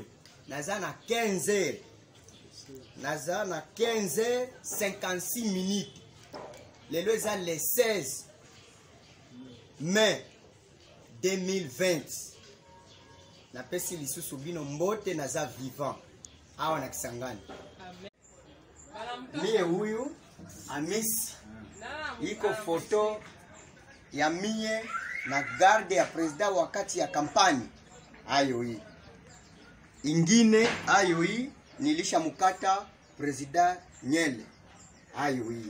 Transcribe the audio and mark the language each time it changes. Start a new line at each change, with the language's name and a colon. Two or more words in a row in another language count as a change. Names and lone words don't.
Lingala: Naza na 15h. Naza na 15h56 minutes. Lelo eza
French: le 16 mai 2020.
Lingala: Napesi lisusu bino mbote naza vivant awa na Kisangani.
Swahili: Mie huyu Amisi iko foto ya mie na garde ya president wakati ya kampani ayo hii. Ingine ayo hii nilisha mukata president Nyele ayo hii.